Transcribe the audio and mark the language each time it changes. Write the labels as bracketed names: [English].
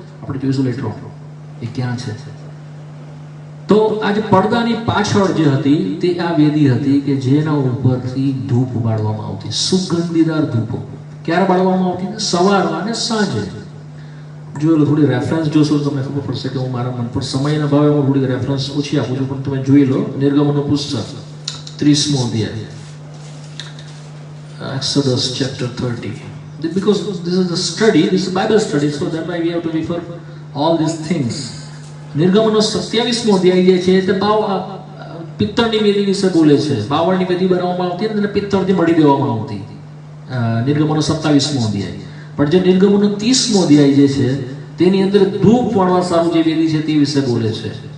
[Gujarati] આપણે જોઈશું letter on એ ક્યાં છે. તો આજે પડદાની પાછળ જે હતી તે આ વેદી હતી કે જેના ઉપરથી ધૂપ બાળવામાં આવતી, સુગંધીદાર ધૂપો. ક્યારે બાળવામાં આવતી? સવારમાં અને સાંજે. જોયેલો થોડી રેફરન્સ જોશો તો તમને ખબર પડશે કે હું મારા મન પર સમયના ભાવે હું થોડી રેફરન્સ ઓછી આપું છું, પણ તમે જોઈ લો. નિર્ગમનનું પુસ્તક 30મો અધ્યાય, [English] Exodus chapter 30. Because this is a study, this is a Bible study, so that why we have to refer all these things. [Gujarati] નિર્ગમનનો 27મો અધ્યાય જે છે તે પિત્તળની વેદી વિશે બોલે છે. બાવળની વેદી બનાવવામાં આવતી અને પિત્તળથી મળી દેવામાં આવતી. નિર્ગમનનો 27મો અધ્યાય. પણ જે નિર્ગમનનો 30મો અધ્યાય જે છે તેની અંદર ધૂપ વાળવા સારું જે વેદી છે તે વિશે બોલે છે.